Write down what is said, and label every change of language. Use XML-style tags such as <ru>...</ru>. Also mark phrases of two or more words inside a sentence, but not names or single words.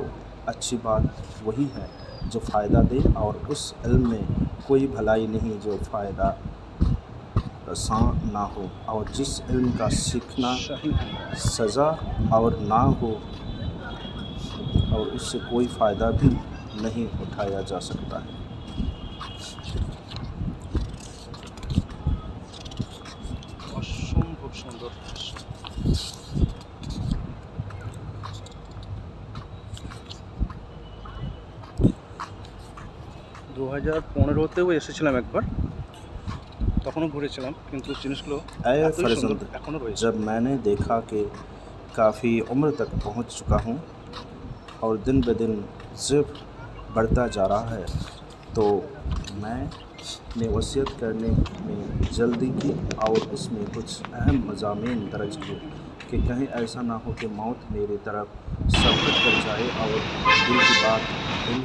<ur>اچھی بات وہی ہے جو فائدہ دے، اور اس علم میں کوئی بھلائی نہیں جو فائدہ رساں نہ ہو، اور جس علم کا سیکھنا سزا اور نہ ہو اور اس سے کوئی فائدہ بھی نہیں اٹھایا جا سکتا ہے۔</ur> <bn>অসম্ভব সুন্দর। 2015-তেও এসেছিলাম একবার, তখনও ঘুরেছিলাম, কিন্তু জিনিসগুলো</bn> <ur>اے</ur> <bn>এতই সুন্দর</bn> <ur>فرزند،</ur> <bn>এখনও রয়েছে।</bn> <ur>جب میں نے دیکھا کہ کافی عمر تک پہنچ چکا ہوں اور دن بدن ضعف بڑھتا جا رہا ہے، تو میں نے وصیت کرنے میں جلدی کی اور اس میں کچھ اہم مضامین درج کیے کہ کہیں ایسا نہ ہو کہ موت میری طرف سبقت کر جائے اور دل کی بات دل</ur>